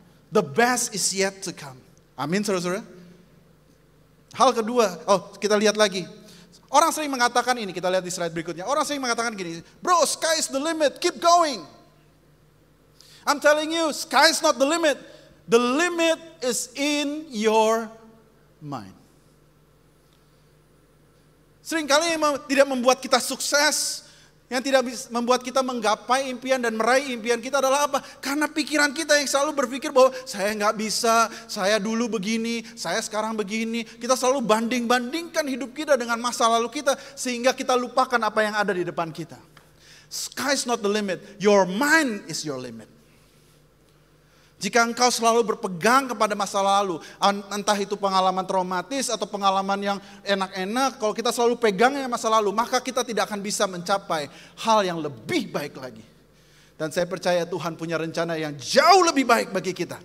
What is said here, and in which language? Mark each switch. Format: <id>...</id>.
<en>The best is yet to come.</en> <id>Amin, saudara. Hal kedua, kita lihat lagi. Orang sering mengatakan ini, kita lihat di slide berikutnya. Orang sering mengatakan gini, bro,</id> <en>sky is the limit, keep going. I'm telling you, sky is not the limit. The limit is in your mind.</en> <id>Seringkali yang tidak membuat kita sukses, yang tidak membuat kita menggapai impian dan meraih impian kita adalah apa? Karena pikiran kita yang selalu berpikir bahwa saya nggak bisa, saya dulu begini, saya sekarang begini. Kita selalu banding-bandingkan hidup kita dengan masa lalu kita sehingga kita lupakan apa yang ada di depan kita.</id> <en>Sky is not the limit, your mind is your limit.</en> <id>Jika engkau selalu berpegang kepada masa lalu, entah itu pengalaman traumatis atau pengalaman yang enak-enak, kalau kita selalu pegangnya masa lalu, maka kita tidak akan bisa mencapai hal yang lebih baik lagi. Dan saya percaya Tuhan punya rencana yang jauh lebih baik bagi kita.</id>